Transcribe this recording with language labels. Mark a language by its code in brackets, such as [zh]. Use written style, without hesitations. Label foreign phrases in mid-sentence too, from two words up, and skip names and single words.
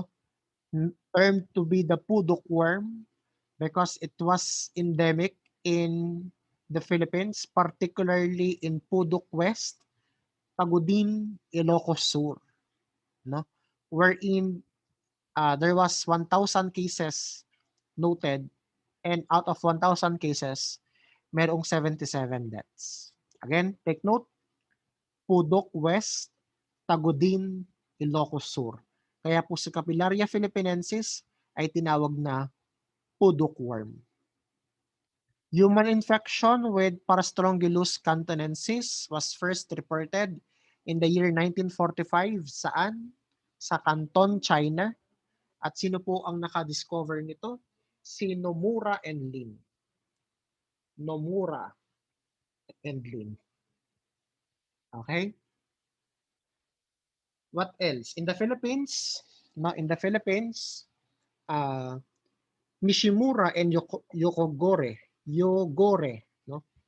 [en] Termed to be the pudok worm because it was endemic in the Philippines, particularly in Pudok West, Tagudin, Ilocos Sur, no? Wherein there was 1,000 cases noted and out of 1,000 cases, merong 77 deaths. Again, take note, Pudok West, Tagudin, Ilocos Sur. [tl] Kaya po si Capillaria philippinensis ay tinawag na [en] pudok worm. Human infection with Parastrongylus cantonensis was first reported in the year 1945. [tl] Saan? Sa Canton, China. At sino po ang nakadiscover nito? Si Nomura and Lin. Nomura and Lin. [en] Okay? What else? In the Philippines, uh, Nishimura and Yogore, no?